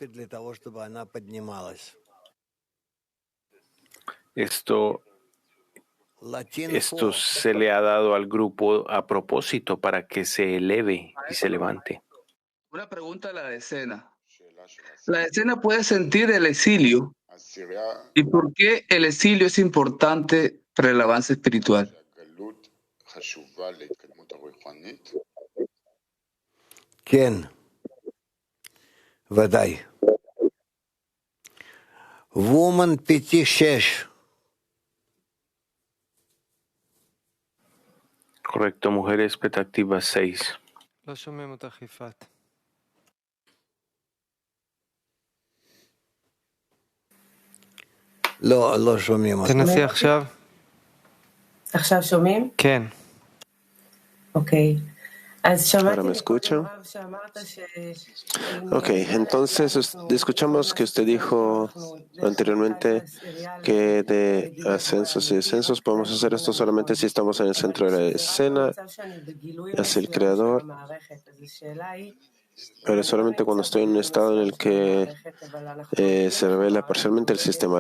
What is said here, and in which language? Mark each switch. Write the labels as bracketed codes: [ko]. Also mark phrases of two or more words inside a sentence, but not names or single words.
[es] Esto se le ha dado al grupo a propósito para que se eleve y se levante. Una pregunta a la decena. La decena puede sentir el exilio. ¿Y por qué el exilio es importante para el avance espiritual? [he] כן, ודאי. וומן 5-6. [es] Correcto, mujeres expectativas 6. [he] לא שומעים אותך. תנסי עכשיו. עכשיו שומעים? כן. אוקיי. [es] ¿Ahora me escuchan? Ok, entonces escuchamos que usted dijo anteriormente que de ascensos y descensos podemos hacer esto solamente si estamos en el centro de la escena, hacia el Creador, pero solamente cuando estoy en un estado en el que se revela parcialmente el sistema.